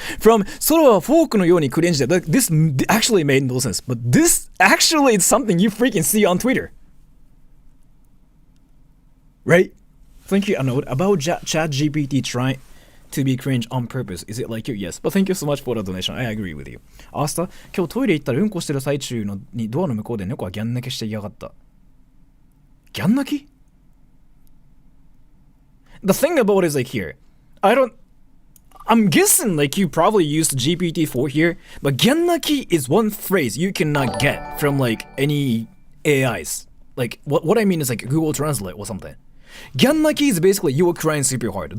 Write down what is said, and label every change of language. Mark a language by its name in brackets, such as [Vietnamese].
[English] From [Japanese] Sora wa fork no you ni cringe de, [English] this actually made no sense. But this actually is something you freaking see on Twitter. Right? Thank you, Anode. About ChatGPT trying to be cringe on purpose. Is it like you? Yes. But thank you so much for the donation. I agree with you. [Japanese] 明日、今日トイレ行ったらうんこしてる最中にドアの向こうで猫がギャン泣きして嫌がった。ギャン泣き? [English] The thing about it is like here. I'm guessing like you probably used GPT-4 here, butギャン泣き is one phrase you cannot get from like any AIs. Like what I mean is like Google Translate or something. ギャン泣き is basically you were crying super hard.